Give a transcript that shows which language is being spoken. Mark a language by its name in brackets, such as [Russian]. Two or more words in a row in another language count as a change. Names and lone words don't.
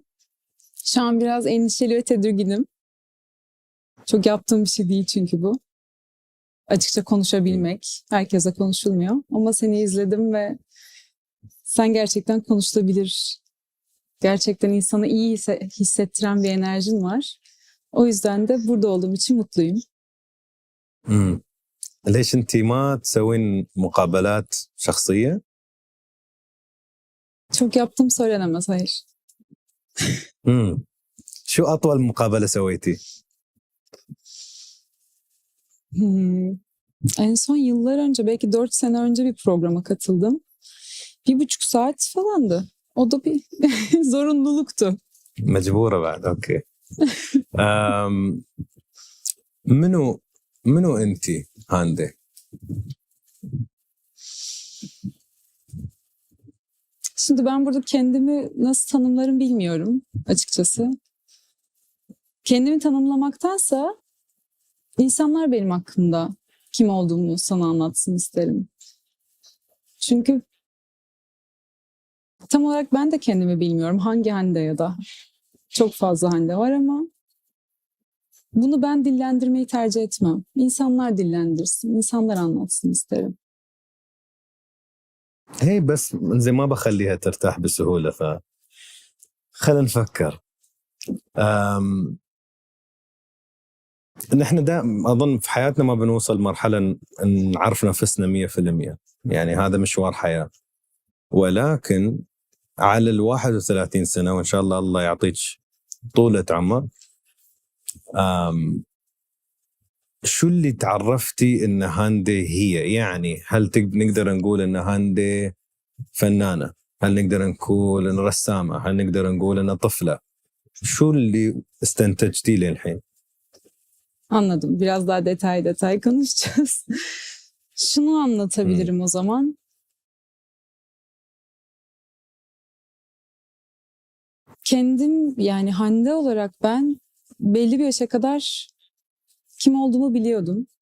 [Turkish] Şu an biraz endişeli ve tedirginim. Çok yaptığım bir şey değil çünkü bu. Açıkça konuşabilmek. Herkese konuşulmuyor. Ama seni izledim ve sen gerçekten konuşulabilir. Gerçekten insanı iyi hissettiren bir enerjin var. O yüzden de burada olduğum için mutluyum. [Arabic] ليش انت ما تسوين مقابلات شخصية؟ [Turkish] Çok yaptım söylenemez, hayır. [Arabic] شو أطول مقابلة سويتي؟ [Turkish] En son yıllar önce, belki 4 sene önce bir programa katıldım. 1,5 saat falandı. O da bir zorunluluktu. [Arabic] مجبورة بعد اوكي. منو انت هاندي؟ [Turkish] Şimdi ben burada kendimi nasıl tanımlarım bilmiyorum açıkçası. Kendimi tanımlamaktansa insanlar benim hakkımda kim olduğumu sana anlatsın isterim. Çünkü tam olarak ben de kendimi bilmiyorum. Hangi Hande ya da çok fazla Hande var ama bunu ben dillendirmeyi tercih etmem. İnsanlar dillendirsin, insanlar anlatsın isterim. [Arabic] هي بس زي ما بخليها ترتاح بسهولة خلينا نفكر. نحن أظن في حياتنا ما بنوصل مرحلة نعرف نفسنا 100%. يعني هذا مشوار حياة. ولكن على 31 سنة وإن شاء الله الله يعطيك طولة عمر. شو اللي تعرفتي إن هاندي هي؟ يعني هل نقدر نقول إن هاندي فنانة؟ هل نقدر نقول إن رسامة؟ هل نقدر نقول إن طفلة؟ شو اللي استنتجتي للحين؟ [Turkish] Anladım. Biraz daha detay konuşacağız. Şunu anlatabilirim o zaman. Kendim, yani Hande olarak ben belli bir yaşa kadar kim olduğumu biliyordum.